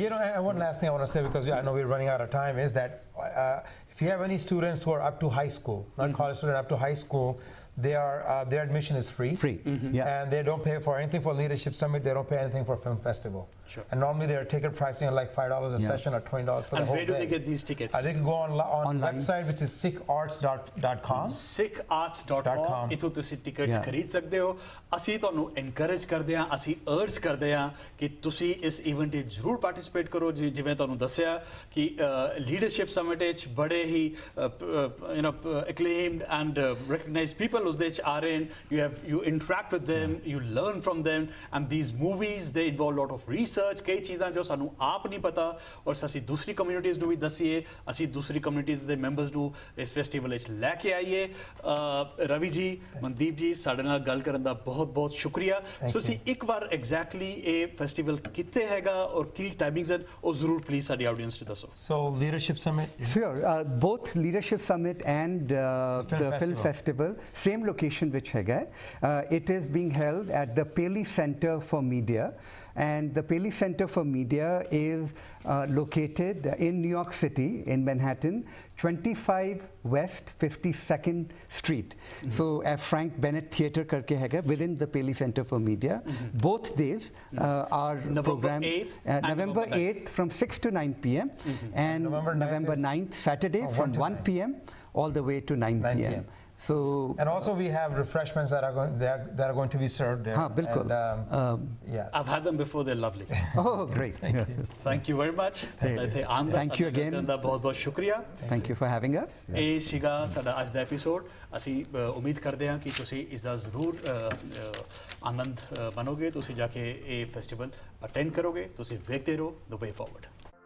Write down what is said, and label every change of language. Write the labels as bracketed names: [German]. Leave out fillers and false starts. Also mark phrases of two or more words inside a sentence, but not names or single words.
[English] And one last thing I want to say, because I know we're running out of time, is that if you have any students who are up to high school, not college students, up to high school, their admission is free. And they don't pay for anything for Leadership Summit. They don't pay anything for Film Festival. Sure. And normally their ticket pricing are like $5 a session or $20 for the whole day. And where do they get these tickets? They can go on website, which is sikharts.com. sikharts.com. [Punjabi] ਇਥੋਂ ਤੁਸੀ tickets ਖਰੀਦ ਸਕਤੇ ਹੋ। ਅਸੀ ਤੋਨੂ encourage ਕਰਦੇ ਹਾਂ, ਅਸੀ urge ਕਰਦੇ ਹਾਂ ਕਿ ਤੁਸੀ ਇਸ event ਮੇਂ ਜ਼ਰੂਰ participate करो। ਜਿਵੇਂ ਤੋਨੂ ਦੱਸਿਆ ਕਿ Leadership Summit ਵਿਚ ਬੜੇ ਹੀ [English] acclaimed and recognized people [Punjabi] ਉਸਦੇ ਚ ਆ ਰਹੇ ਹੈਂ, [English] you interact with them, you learn from them, and these movies they involve a lot of research, [Punjabi] ਕਈ ਚੀਜ਼ਾਂ ਜੋ ਸਾਨੂ ਆਪ ਨਹੀਂ ਪਤਾ ਔਰ ਅਸੀਂ दूसरी communities ਨੂੰ ਵੀ ਦਸੀਏ, ਅਸੀਂ दूसरी communities ਦੇ members ਨੂੰ ਇਸ festival ਵਿੱਚ ਲੈ ਕੇ ਆਈਏ। ਰਵੀ ਜੀ, ਮਨਦੀਪ ਜੀ, ਸਾਡੇ ਨਾਲ ਗੱਲ ਕਰਨ ਦਾ ਬਹੁਤ ਬਹੁਤ ਸ਼ੁਕਰੀਆ। ਤੁਸੀਂ ਇੱਕ ਵਾਰ ਐਗਜ਼ੈਕਟਲੀ ਇਹ ਫੈਸਟੀਵਲ ਕਿੱਥੇ ਹੈਗਾ ਔਰ ਕੀ ਟਾਈਮਿੰਗਸ ਹਨ ਉਹ ਜ਼ਰੂਰ ਪਲੀਜ਼ ਸਾਡੀ ਆਡੀਅנס ਨੂੰ ਦੱਸੋ। [English] So leadership summit. Sure. Both Leadership Summit and the Film Festival, same location which है. It is being held at the Paley Center for Media, and the Paley Center for Media is located in New York City, in Manhattan, 25 West 52nd Street. So at Frank Bennett Theatre [Hindi] करके है [English] within the Paley Center for Media. Both days are programmed November 8th from 6 to 9 p.m. and November 9th Saturday from 1 p.m. all the way to 9 p.m. So and also we have refreshments that are going to be served there. [Hindi] हाँ बिल्कुल. [English] Yeah. I've had them before, they're lovely. Oh, great. Thank you very much. Thank you again. [Punjabi] ਬਹੁਤ ਬਹੁਤ ਸ਼ੁਕਰੀਆ। [English] Thank you for having us. [Punjabi] ਇਹ ਸੀਗਾ ਸਾਡਾ ਅੱਜ ਦਾ ਐਪੀਸੋਡ। ਅਸੀਂ ਉਮੀਦ ਕਰਦੇ ਹਾਂ ਕਿ ਤੁਸੀਂ ਇਸ ਦਾ ਜ਼ਰੂਰ ਆਨੰਦ ਮਾਣੋਗੇ, ਤੁਸੀਂ ਜਾ ਕੇ ਇਹ ਫੈਸਟੀਵਲ ਅਟੈਂਡ ਕਰੋਗੇ, ਤੁਸੀਂ ਵੇਖਦੇ ਰਹੋ ਦ ਵੇ ਫਾਰਵਰਡ।